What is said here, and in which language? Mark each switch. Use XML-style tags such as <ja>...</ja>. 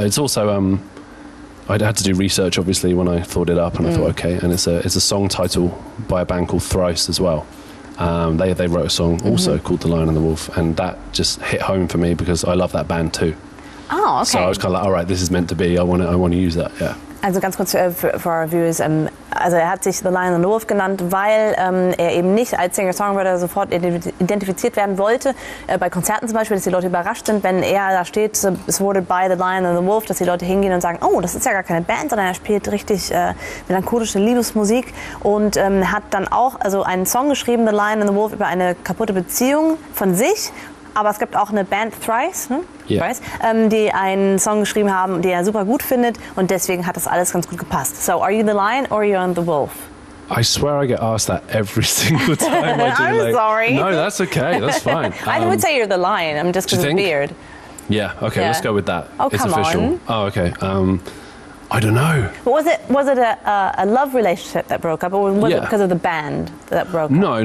<en>It's also I'd had to do research obviously when I thought it up, and I thought, okay, and it's a song title by a band called Thrice as well. They wrote a song also called The Lion and the Wolf, and that just hit home for me because I love that band too. Oh, okay. So I was kind of like, all right, this is meant to be. I want to use that. Yeah.</en> <de>Also ganz kurz für</de> <en>our viewers,</en> <de>also er hat sich The Lion and the Wolf genannt, weil er eben nicht als Singer-Songwriter sofort identifiziert werden wollte. Bei Konzerten zum Beispiel, dass die Leute überrascht sind, wenn er da steht, es wurde by The Lion and the Wolf, dass die Leute hingehen und sagen, oh, das ist ja gar keine Band, sondern er spielt richtig melancholische Liebesmusik und hat dann auch einen Song geschrieben, The Lion and the Wolf, über eine kaputte Beziehung von sich. Aber es gibt auch eine Band, Thrice,</de> <en>Yeah.</en> <de>die einen Song geschrieben haben, den er super gut findet. Und deswegen hat das alles ganz gut gepasst.</de> <en>So, are you the lion or are you the wolf? I swear I get asked that every single time I do. I'm sorry. No, that's okay. That's fine. I would say you're the lion. Just because of the beard. Yeah. Okay. Yeah. Let's go with that. Oh, it's come official. on. Oh, okay. I don't know. But was it a love relationship that broke up, or was it because of the band that broke up?</en>